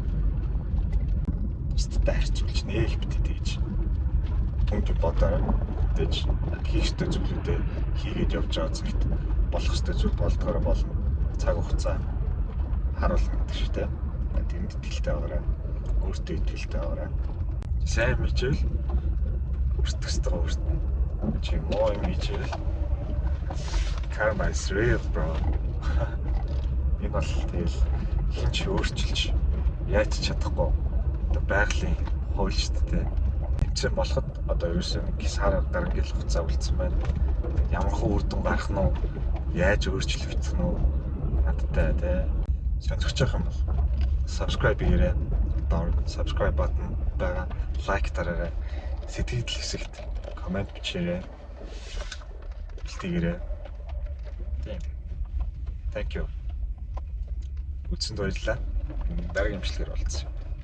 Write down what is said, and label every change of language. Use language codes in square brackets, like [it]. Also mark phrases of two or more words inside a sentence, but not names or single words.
[mn] Бусдад харьцуулж нэ GPT гэж бүгд бодоо тэгж хийх ёстой зүйлүүдээ хийгээд явж байгаа цагт болох ёстой зүйл болдгоор болно. Цаг хугацаа харуулна гэдэг шүү дээ. Тэнд итгэлтэй байгаарай. Өөртөө итгэлтэй байгаарай. Сайн мэдвэл өртөстэй өртөн. Чи муу юм хийвэл [en] karma is real bro. [mn] Энэ бол тэгэл хин ч өөрчилж яаж чадахгүй. Одоо байгалийн хууль шүү дээ. Тэмцээн болоход одоо ерөөсөө сар дараа ингээл хугацаа үлдсэн байна. Ямар хөө үр дүн гарах нь уу? Яаж өөрчлөгдөх нь уу? Надтай тий. Сонирхож байгаа юм бол subscribe хийгээрэй. Доор [en] subscribe button [mn] байгаа. Лайк дараарай. Сэтгэл хэсэгт комент бичээрэй. Бэлтгэгээрэй. Тийм. [en] Thank you. [mn] Үзсэнд баярлалаа. Дараагийн бичлэгээр уулзъя.